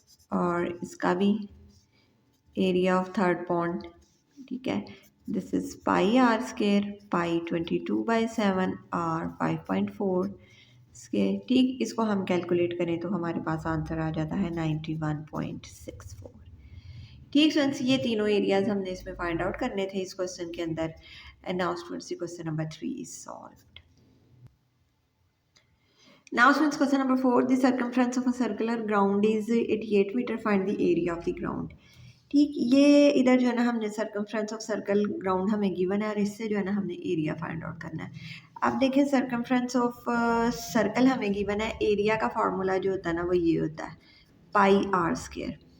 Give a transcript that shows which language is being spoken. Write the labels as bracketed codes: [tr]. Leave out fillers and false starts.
[ur] اور اس کا بھی ایریا آف تھرڈ پونڈ، ٹھیک ہے، [en] this is pi r square, [ur] pi 22/7 are 5.4 square, ٹھیک، اس کو ہم کیلکولیٹ کریں تو ہمارے پاس آنسر آ جاتا ہے 91.64. ٹھیک فرینڈس، یہ تینوں ایریاز ہم نے اس میں فائنڈ آؤٹ کرنے تھے اس کوسچن کے اندر. [en] And now students question number 3 is solved. Now students question number 4, the circumference of a circular ground is 88 meter, find the area of the ground. [ur] ٹھیک، یہ ادھر جو ہے نا ہم نے سرکمفرنس آف سرکل گراؤنڈ ہمیں گیون ہے اور اس سے جو ہے نا ہم نے ایریا فائنڈ آؤٹ کرنا ہے. اب دیکھیں سرکمفرنس آف سرکل ہمیں گیون ہے، ایریا کا فارمولا جو ہوتا ہے نا وہ یہ ہوتا ہے پائی آر اسکیئر.